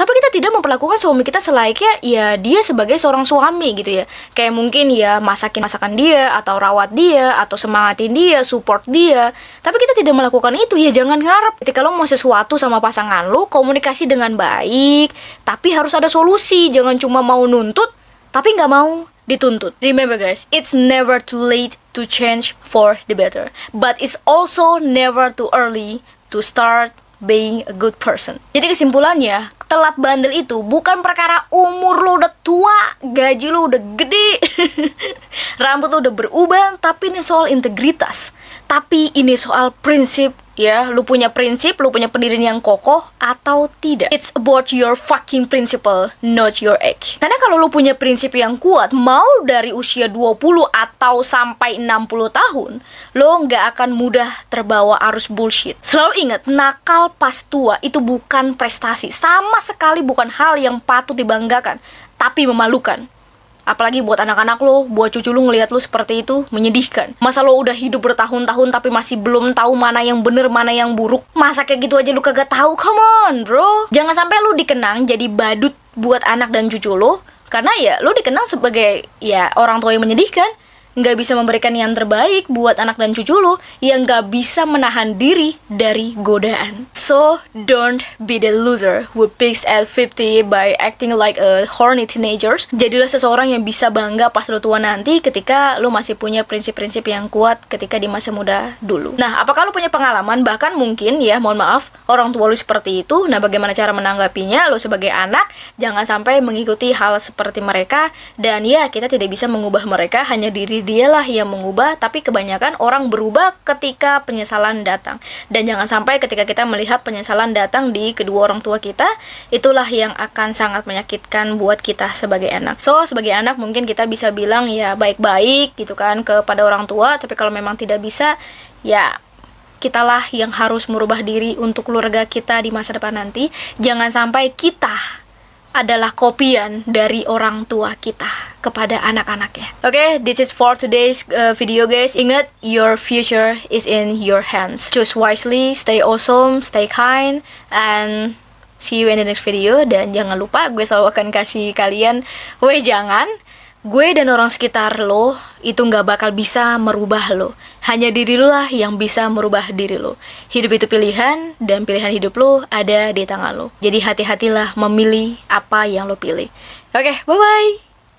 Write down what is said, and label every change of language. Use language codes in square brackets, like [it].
[id] Tapi kita tidak memperlakukan suami kita selayaknya ya dia sebagai seorang suami gitu ya. Kayak mungkin ya masakin masakan dia, atau rawat dia, atau semangatin dia, support dia. Tapi kita tidak melakukan itu, ya jangan ngarep. Ketika lo mau sesuatu sama pasangan lo, komunikasi dengan baik, tapi harus ada solusi. Jangan cuma mau nuntut tapi nggak mau dituntut. [en] Remember guys, it's never too late to change for the better, but it's also never too early to start being a good person. [id] Jadi kesimpulannya, telat bandel itu bukan perkara umur lo udah tua, gaji lo udah gede, rambut lo udah berubah, tapi ini soal integritas. Tapi ini soal prinsip, ya. Lu punya prinsip, lu punya pendirian yang kokoh atau tidak. [en] It's about your fucking principle, not your age. [id] Karena kalau lu punya prinsip yang kuat, mau dari usia 20 atau sampai 60 tahun, lo nggak akan mudah terbawa arus bullshit. Selalu ingat, nakal pas tua itu bukan prestasi. Sama sekali bukan hal yang patut dibanggakan, tapi memalukan. Apalagi buat anak-anak lo, buat cucu lo ngelihat lo seperti itu, menyedihkan. Masa lo udah hidup bertahun-tahun tapi masih belum tahu mana yang bener, mana yang buruk? Masa kayak gitu aja lo kagak tahu? [en] Come on, bro. [id] Jangan sampai lo dikenang jadi badut buat anak dan cucu lo, karena ya lo dikenang sebagai ya orang tua yang menyedihkan. Nggak bisa memberikan yang terbaik buat anak dan cucu lo, yang nggak bisa menahan diri dari godaan. [en] So, don't be the loser who peaks at 50 by acting like a horny teenagers. [id] Jadilah seseorang yang bisa bangga pas lo tua nanti, ketika lo masih punya prinsip-prinsip yang kuat ketika di masa muda dulu. Nah, apakah lo punya pengalaman, bahkan mungkin ya, mohon maaf, orang tua lo seperti itu? Nah, bagaimana cara menanggapinya? Lo sebagai anak, jangan sampai mengikuti hal seperti mereka. Dan ya, kita tidak bisa mengubah mereka, hanya diri dialah yang mengubah. Tapi kebanyakan orang berubah ketika penyesalan datang. Dan jangan sampai ketika kita melihat penyesalan datang di kedua orang tua kita, itulah yang akan sangat menyakitkan buat kita sebagai anak. So, sebagai anak mungkin kita bisa bilang ya baik-baik gitu kan kepada orang tua. Tapi kalau memang tidak bisa, ya kitalah yang harus merubah diri untuk keluarga kita di masa depan nanti. Jangan sampai kita adalah kopian dari orang tua kita kepada anak-anaknya. [en] Oke, this is for today's video guys. [id] Ingat, [en] your future is in your hands. Choose wisely, stay awesome, stay kind, and see you in the next video. [id] Dan jangan lupa, gue selalu akan kasih kalian, jangan, gue dan orang sekitar lo itu nggak bakal bisa merubah lo. Hanya diri lo lah yang bisa merubah diri lo. Hidup itu pilihan, dan pilihan hidup lo ada di tangan lo. Jadi hati-hatilah memilih apa yang lo pilih. Oke, bye-bye!